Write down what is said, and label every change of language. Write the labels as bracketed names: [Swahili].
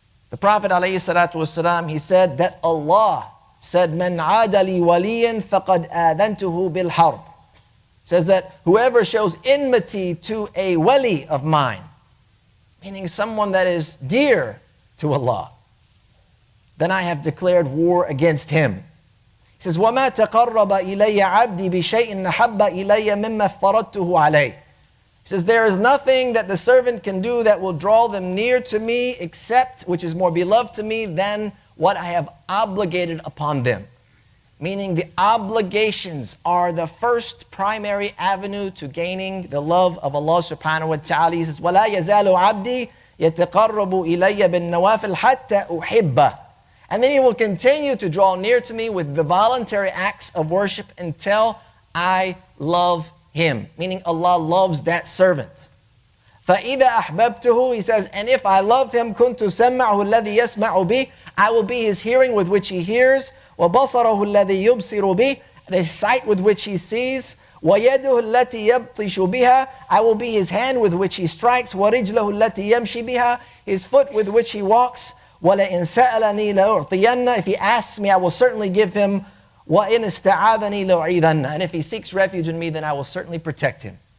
[English] The Prophet ﷺ, he said that Allah said, [Arabic] "Man adali waliyan faqad adantuhu bil harb." [English] Says that whoever shows enmity to a wali of mine, meaning someone that is dear to Allah, then I have declared war against him. He says, [Arabic] وَمَا تَقَرَّبَ إِلَيَّ عَبْدِي بِشَيْءٍ نَحَبَّ إِلَيَّ مِمَّا افْتَرَضْتُهُ عَلَيْهِ. [English] He says, there is nothing that the servant can do that will draw them near to me except, which is more beloved to me than what I have obligated upon them. Meaning the obligations are the first primary avenue to gaining the love of Allah subhanahu wa ta'ala. He says, [Arabic] وَلَا يَزَالُ عَبْدِي يَتَقَرَّبُ إِلَيَّ بِالنَّوَافِلْ حَتَّى أُحِبَّهُ. [English] And then He will continue to draw near to me with the voluntary acts of worship until I love Him. Meaning Allah loves that servant. [Arabic] فَإِذَا أَحْبَبْتُهُ, [English] He says, and if I love him, [Arabic] كُنْتُ سَمَّعُهُ الَّذِي يَسْمَعُ بِهِ, [English] I will be his hearing with which he hears, [Arabic] وَبَصَرَهُ الَّذِي يُبْصِرُ بِهِ, [English] the sight with which he sees, [Arabic] وَيَدُهُ الَّتِي يَبْطِشُ بِهَا, [English] I will be his hand with which he strikes, [Arabic] وَرِجْلَهُ الَّتِي يَمْشِي بِهَا, [English] his foot with which he walks, [Arabic] وَلَئِنْ سَأَلَنِي لَأُعْطِيَنَّ, [English] if he asks me, I will certainly give him, [Arabic] وَإِنْ اسْتَعَاذَنِي لَأُعِيذَنَّ, [English] and if he seeks refuge in me, then I will certainly protect him.